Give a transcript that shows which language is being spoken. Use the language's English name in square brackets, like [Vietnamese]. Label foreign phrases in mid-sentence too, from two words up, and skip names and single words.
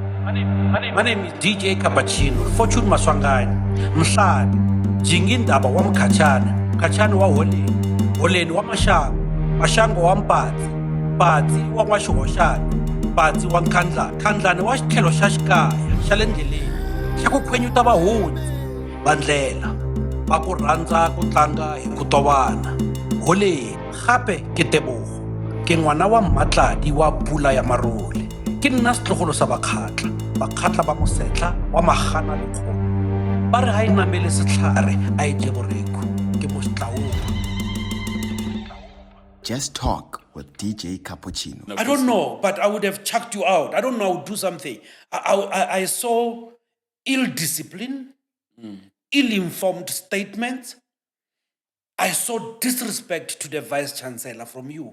[English] My name is [Tsonga] DJ Cappuccino, Fortune Maswangani, Mhlali, Jingindaba wa Mkhatshane wa Holeni wa Mashango wa Mpatsi wa N'waxihoxani, Patsi wa Nkhandlani wa xitlhelo xa xikaya xa le ndleleni xa ku khwenyuta vahundzi va ndlela va ku rhandza ku tlanga hi ku tovana. [Northern Sotho] Holeni gape ke Tebogo, ke ngwana wa Malatji wa Pula ya Marole, ke nna setlogolo sa bakgatla ba Mosetla wa Magana le Kgomo, ba re ha e namele setlhare a e je boreko ke mo Setlaopa. [English] Just Talk with DJ Cappuccino. I don't know, but I would have chucked you out. I don't know, I would do something. I saw ill-discipline, ill-informed statements. I saw disrespect to the Vice-Chancellor from you.